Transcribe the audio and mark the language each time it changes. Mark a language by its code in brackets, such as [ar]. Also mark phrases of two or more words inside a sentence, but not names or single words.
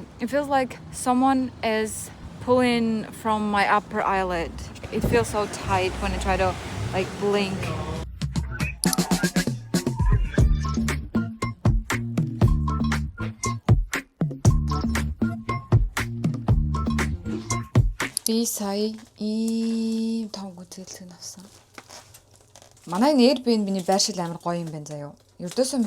[en] It feels like someone is pulling from my upper eyelid. It feels so tight when I try to like blink. [mn] Би сая ийм том гүцэлгэн авсан. Манай Airbnb-ний байршил амар гоё юм байна заяа.